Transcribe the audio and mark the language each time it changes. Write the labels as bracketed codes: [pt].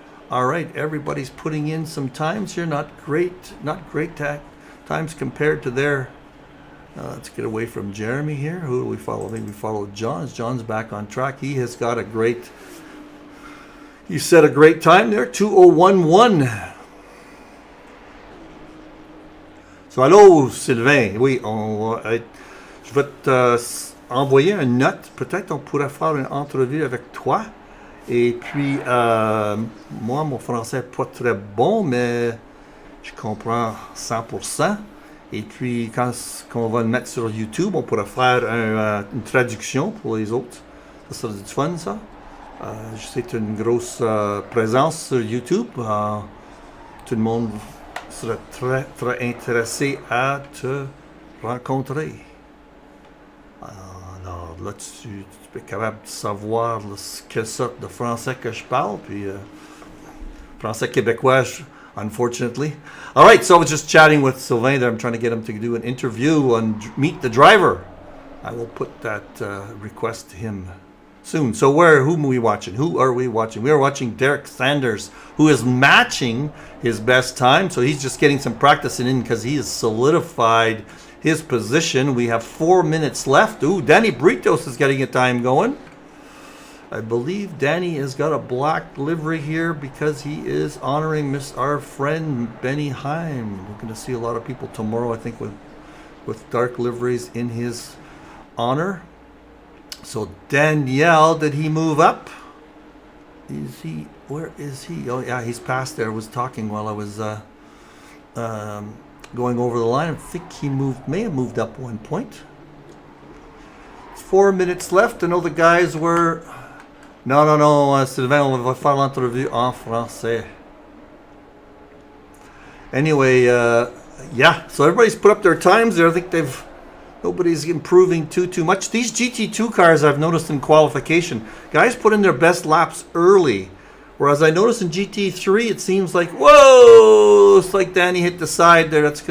[en] All right, everybody's putting in some times here. Not great times compared to their... let's get away from Jeremy here. Who do we follow? Maybe we follow John. John's back on track. He has got a great... He set a great time there, 2:01.1. [fr] So, allô, Sylvain. Oui, je vais envoyer une note. Peut-être on pourrait faire une entrevue avec toi. Et puis, moi, mon français n'est pas très bon, mais je comprends 100%. Et puis, quand on va le mettre sur YouTube, on pourra faire une traduction pour les autres. Ça sera du fun, ça. Je sais que tu as une grosse présence sur YouTube. Tout le monde sera très, très intéressé à te rencontrer. Alors là, tu es capable de savoir quelle sorte de français que je parle, puis français québécois, unfortunately. [en] All right, so I was just chatting with Sylvain there. I'm trying to get him to do an interview on Meet the Driver. I will put that request to him soon. So who are we watching? Who are we watching? We are watching Derek Sanders, who is matching his best time. So he's just getting some practicing in because he has solidified his position. We have 4 minutes left. Ooh, Danny Britos is getting a time going. I believe Danny has got a black livery here because he is honoring our friend Benny Heim. We're going to see a lot of people tomorrow, I think, with dark liveries in his honor. So Danielle, did he move up? Where is he? Oh yeah, he's past there. I was talking while I was going over the line. I think he may have moved up 1 point. 4 minutes left. I know the guys were... [fr] Non, Sylvain, on va faire l'entrevue en français. [en] Anyway, yeah, so everybody's put up their times there. I think nobody's improving too much. These GT2 cars, I've noticed in qualification, guys put in their best laps early. Whereas I noticed in GT3, it seems like, whoa, it's like Danny hit the side there.